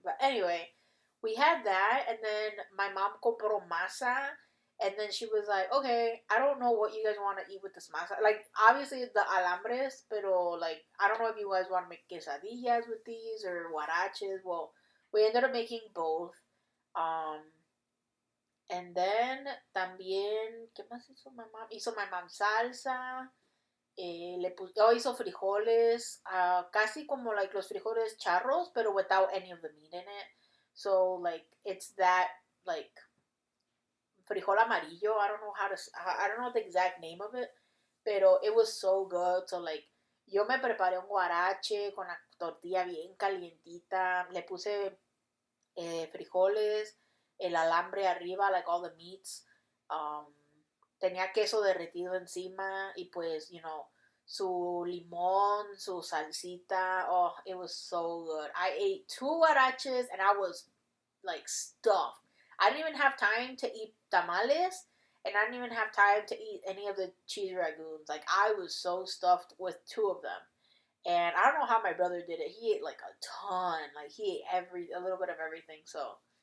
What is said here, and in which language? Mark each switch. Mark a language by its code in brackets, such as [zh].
[en] But anyway, we had that, and then my mom [es] compró masa, [en] and then she was like, okay, I don't know what you guys want to eat with this masa. Like, obviously the alambres, [es] pero [en] like, I don't know if you guys want to make quesadillas with these or huaraches. Well, we ended up making both. [es] Um, [en] and then [es] también, ¿qué más hizo [en] my mom? [es] Hizo [en] my mom [es] salsa. Hizo frijoles, casi como [en] like [es] los frijoles charros, pero [en] without any of the meat in it. So like it's that like [es] frijol amarillo. [en] I don't know the exact name of it, [es] pero [en] it was so good. So like [es] yo me preparé un guarache con la tortilla bien calientita. Le puse frijoles, el alambre arriba, [en] like all the meats. [es] Tenía queso derretido encima y pues, su limón, su salsita. [en] Oh, it was so good. I ate 2 huaraches and I was like stuffed. I didn't even have time to eat tamales and I didn't even have time to eat any of the cheese ragoons. Like, I was so stuffed with 2 of them. And I don't know how my brother did it. He ate like a ton. Like, he ate a little bit of everything, so.